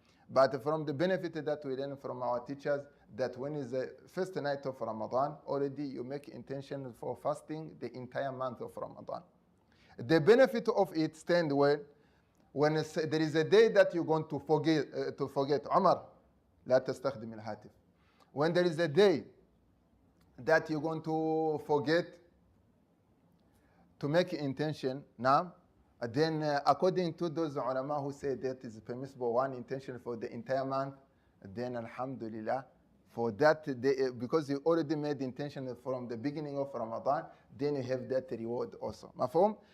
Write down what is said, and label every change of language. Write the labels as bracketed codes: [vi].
[en] But from the benefit that we learn from our teachers, that when is the first night of Ramadan, already you make intention for fasting the entire month of Ramadan. The benefit of it stand when there is a day that you're going to forget. [ar] Umar, لا تستخدم الهاتف. [en] When there is a day that you're going to forget to make intention, now, then according to those ulama who say that is permissible one intention for the entire month, then alhamdulillah, for that day, because you already made the intention from the beginning of Ramadan, then you have that reward also. Mafhum?